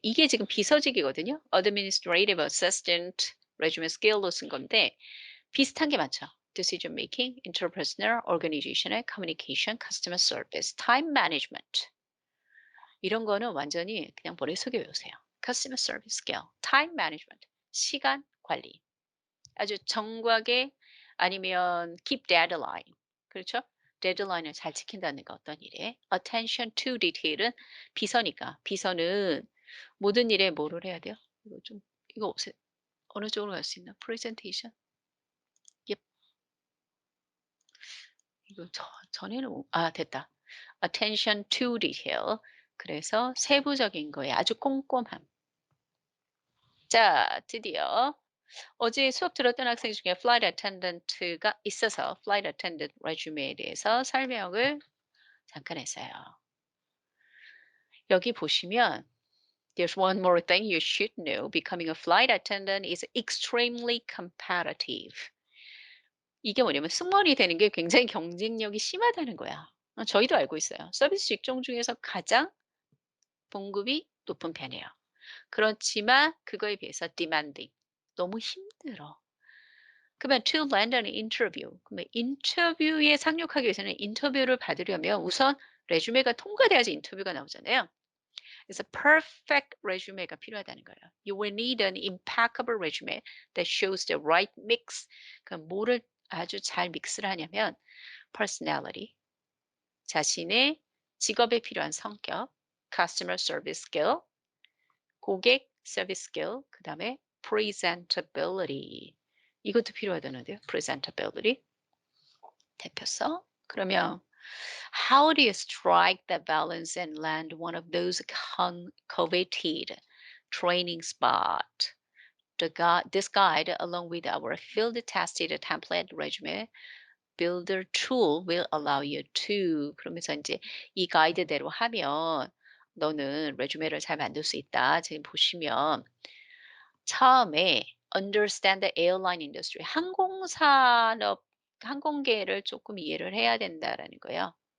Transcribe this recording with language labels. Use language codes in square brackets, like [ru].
[ko] 이게 지금 비서직이거든요. administrative assistant, resume skill로 쓴 건데 비슷한 게 많죠. [en] decision making, interpersonal, organizational, communication, customer service, time management. [ko] 이런 거는 완전히 그냥 머릿속에 외우세요. [en] customer service skill, time management, [ko] 시간 관리. 아주 정각에 아니면 [en] keep deadline. [ko] 그렇죠? 데드라인을 잘 지킨다는 거 어떤 일에. [en] attention to detail은 [ko] 비서니까. 비서는 모든 일에 뭐를 해야 돼요? 이거 좀 이거 어느 쪽으로 갈 수 있나? [en] presentation. 예. [ko] 이거 전에는 됐다. [en] attention to detail. [ko] 그래서 세부적인 거에 아주 꼼꼼함. 자, 드디어 어제 수업 들었던 학생 중에 flight attendant가 있어서 flight attendant resume에 대해서 설명을 잠깐 했어요. 여기 보시면 [en] there's one more thing you should know. Becoming a flight attendant is extremely competitive. [ko] 이게 뭐냐면 승무원이 되는 게 굉장히 경쟁력이 심하다는 거야. 저희도 알고 있어요. 서비스 직종 중에서 가장 봉급이 높은 편이에요. 그렇지만 그거에 비해서 demanding. 너무 힘들어. 그러면 [en] to land an interview. [ko] 그러면 인터뷰에 상륙하기 위해서는 인터뷰를 받으려면 우선 레주메가 통과돼야지 인터뷰가 나오잖아요. 그래서 perfect resume가 필요하다는 거예요. [en] You will need an impeccable resume that shows the right mix. [ko] 그럼 뭐를 아주 잘 믹스를 하냐면 personality, 자신의 직업에 필요한 성격, customer service skill, 고객 서비스 skill, 그 다음에 presentability. 이것도 필요하다는데요. presentability. 대표성. [en] 그러면 how do you strike that balance and land one of those coveted training spot? This guide, along with our field-tested template resume builder tool, will allow you to. [ko] 그러면서 이제 이 가이드대로 하면 너는 레주메를 잘 만들 수 있다. 지금 보시면 처음에 [en] understand the airline industry, [ko] 항공산업, 항공계를 조금 이해를 해야 된다라는 거예요.